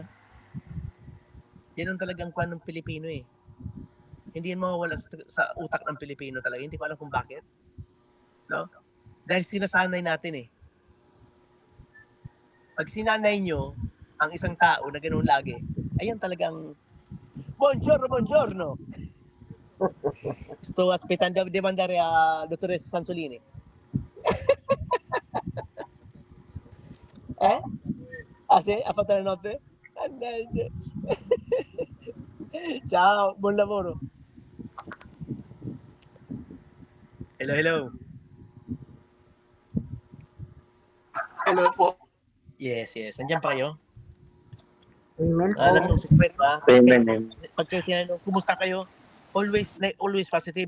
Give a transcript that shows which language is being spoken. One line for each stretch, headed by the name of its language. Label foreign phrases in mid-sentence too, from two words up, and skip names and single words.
Filipino: Yan ang talagang kwan ng Pilipino eh. Hindi yan mawawala sa utak ng Pilipino talaga. Hindi ko alam kung bakit. No? Dahil sinasanay natin eh. Pag sinanay nyo ang isang tao na ganoon lagi, ayan talagang buongiorno.
Italian: Sto aspettando di mandare a dottoressa Sansolini. Ha fatto la notte? Ciao, buon lavoro.
Filipino: Hello. Hello po. Yes. Nandiyan pa kayo? Amen po. Alam mo, secret ba? Amen. Pag kayo tinanong, kumusta kayo?
English: Always positive.